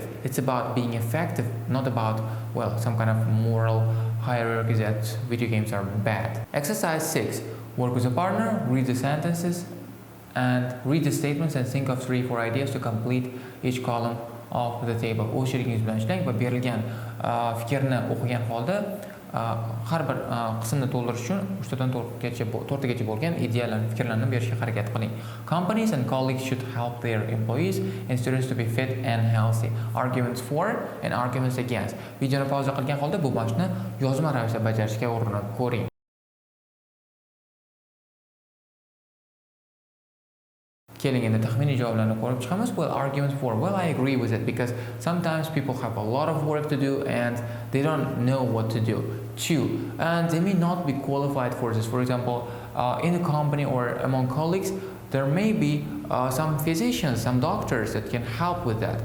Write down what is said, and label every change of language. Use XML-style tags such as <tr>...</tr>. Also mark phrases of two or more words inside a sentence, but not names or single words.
<en>It's about being effective, not about, well, some kind of moral hierarchy that video games are bad. Exercise 6. Work with a partner, read the sentences and read the statements and think of 3-4 ideas to complete each column of the table.</en> <uz>O'z she'ringiz bilan ishlang va berilgan fikrni o'qigan holda har bir qismni to'ldirish uchun 3 dan 4 gacha bo'lgan ideyalarni, fikrlarni berishga harakat qiling.</uz> <en>Companies and colleagues should help their employees and students to be fit and healthy. Arguments for and arguments against.</en> <uz>Videoni pauza qilgan holda bu mashqni yozma ravishda bajarishga urinib ko'ring. Keling endi taxminiy javoblarni ko'rib chiqamiz.</uz> <en>Well, arguments for. Well, I agree with it because sometimes people have a lot of work to do and they don't know what to do. 2. And they may not be qualified for this. For example, in a company or among colleagues, there may be some physicians, some doctors that can help with that.</en>